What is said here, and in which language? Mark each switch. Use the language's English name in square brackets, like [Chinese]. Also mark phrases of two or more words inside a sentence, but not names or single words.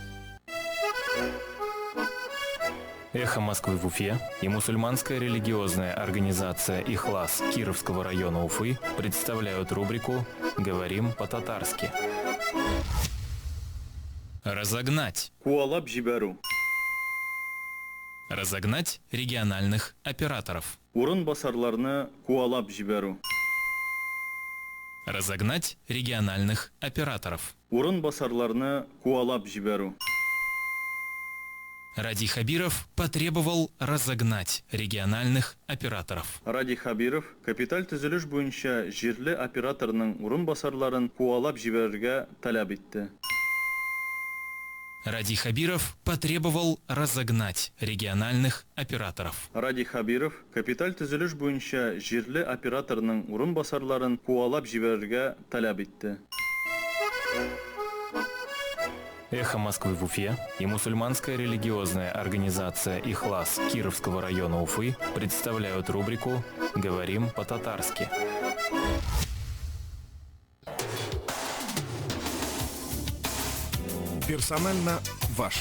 [Russian] «Эхо Москвы» в Уфе и мусульманская религиозная организация «Ихлас» Кировского района Уфы представляют рубрику «Говорим по-татарски». Разогнать. [Tatar] Куалап жиберу. [Russian] Разогнать региональных операторов. [Tatar] Урын басарларны куалап жиберу. [Russian] Разогнать региональных операторов. [Tatar] Урын басарларны куалап жиберу. [Russian] Ради Хабиров потребовал разогнать региональных операторов. [Tatar] Ради Хабиров капиталь төзелеш буенча җирле операторның урын басарларын куалап җибәрергә таләп итте. [Russian] Ради Хабиров потребовал разогнать региональных операторов. [Tatar] Ради Хабиров капиталь төзелеш буенча җирле операторның урын басарларын куалап җибәрергә таләп итте. [Russian] «Эхо Москвы» в Уфе и мусульманская религиозная организация «Ихлас» Кировского района Уфы представляют рубрику «Говорим по-татарски». Персонально ваш.